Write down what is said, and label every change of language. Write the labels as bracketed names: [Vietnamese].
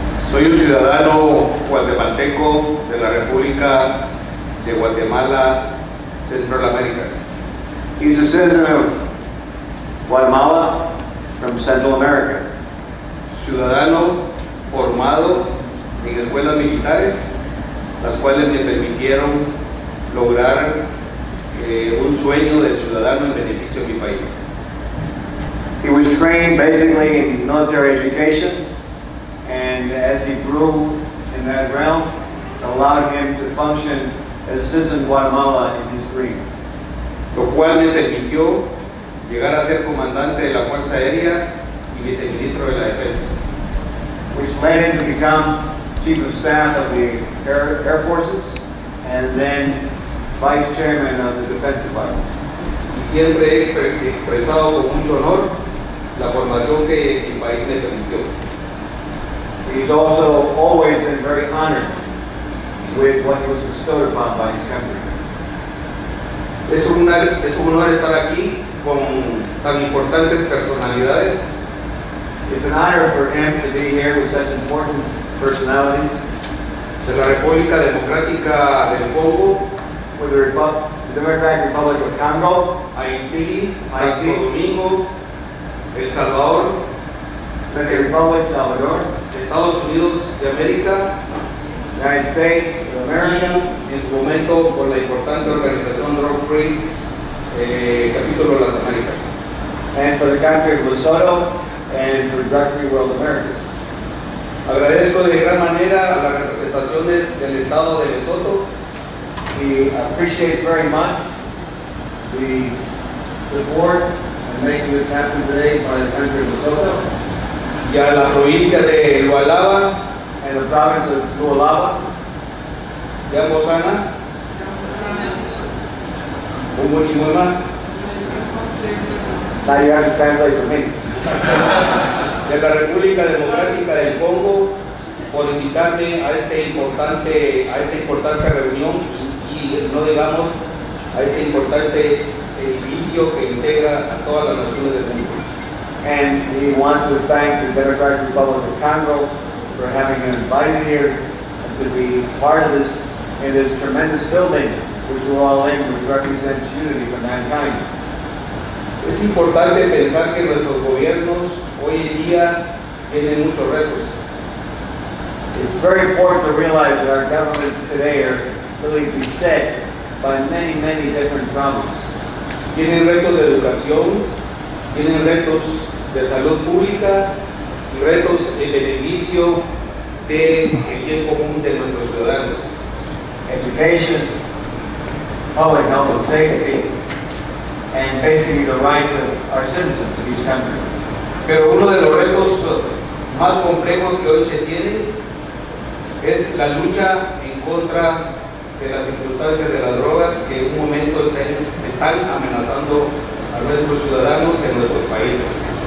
[Spanish] Soy un ciudadano guatemalteco de la República de Guatemala, Central America. [English] He's a citizen of Guatemala from Central America. [Spanish] Ciudadano formado en escuelas militares, las cuales me permitieron lograr un sueño del ciudadano en beneficio de mi país. [English] He was trained basically in military education, and as he grew in that realm, it allowed him to function as a citizen of Guatemala in his dream. [Spanish] Lo cual me permitió llegar a ser comandante de la Fuerza Aérea y viceministro de la Defensa. [English] Which led him to become Chief of Staff of the Air Forces, and then Vice Chairman of the Defense Department. [Spanish] Y siempre he expresado con mucho honor la formación que mi país me permitió. [English] He's also always been very honored with what he was bestowed upon by his country. [Spanish] Es un honor estar aquí con tan importantes personalidades. [English] It's an honor for him to be here with such important personalities. [Spanish] De la República Democrática del Congo, [English] With the Democratic Republic of Congo, [Spanish] Haití, Santo Domingo, El Salvador, [English] the Republic of Salvador, [Spanish] Estados Unidos de América [English] United States of America, [Spanish] y en su momento por la importante organización Drug Free, capítulo de las Américas. [English] and for the country of Lesotho, and for Drug-Free World Americas. [Spanish] Agradezco de gran manera a las representaciones del Estado de Lesotho [English] He appreciates very much the support in making this happen today by the country of Lesotho [Spanish] y a la provincia de Lualaba, [English] and the province of Lualaba. [Spanish] de Ambosana, y Muema, [English] Now you have to translate for me. [Spanish] de la República Democrática del Congo, por invitarme a esta importante reunión y no digamos a este importante edificio que integra a todas las naciones del mundo. [English] And we want to thank the Democratic Republic of Congo for having him invited here and to be part of this in this tremendous building which we're all in, which represents unity for mankind. [Spanish] Es importante pensar que nuestros gobiernos hoy en día tienen muchos retos. [English] It's very important to realize that our governments today are really beset by many, many different problems. [Spanish] Tienen retos de educación, tienen retos de salud pública y retos en beneficio del bien común de nuestros ciudadanos. [English] Education, public health and safety, and basically the rights of our citizens of each country. [Spanish] Pero uno de los retos más complejos que hoy se tienen es la lucha en contra de las circunstancias de las drogas que en un momento están amenazando a nuestros ciudadanos en nuestros países.